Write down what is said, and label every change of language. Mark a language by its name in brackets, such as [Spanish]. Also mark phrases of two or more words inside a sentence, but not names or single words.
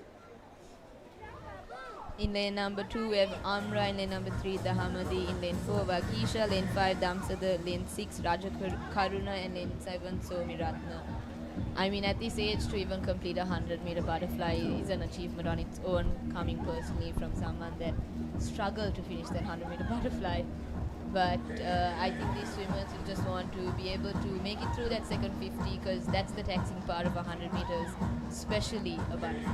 [English] In lane number 2, we have Amra. In lane number 3, the Hamadi. In lane 4, Vakisha. Lane 5, Damsada. Lane 6, Raja Karuna. And lane 7, Somi Ratna. I mean, at this age, to even complete a 100-meter butterfly is an achievement on its own, coming personally from someone that struggled to finish that 100-meter butterfly. But I think these swimmers will just want to be able to make it through that second 50, because that's the taxing part of 100 meters, especially a butterfly.